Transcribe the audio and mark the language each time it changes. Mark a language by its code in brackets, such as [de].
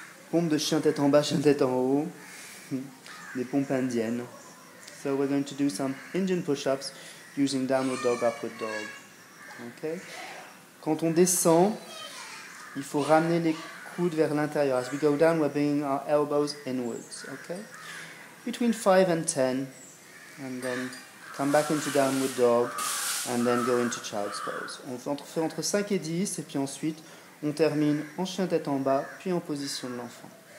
[fr] Pompe de chien tête en bas, chien tête en haut. Des pompes indiennes. [en] So we're going to do some Indian push-ups using downward dog, upward dog. Okay? [fr] Quand on descend, il faut ramener les coudes vers l'intérieur. [en] As we go down, we're bringing our elbows inwards. Okay? Between 5 and 10, and then come back into downward dog, and then go into child's pose. [fr] On fait entre 5 et 10, et puis ensuite, on termine en chien tête en bas, puis en position de l'enfant.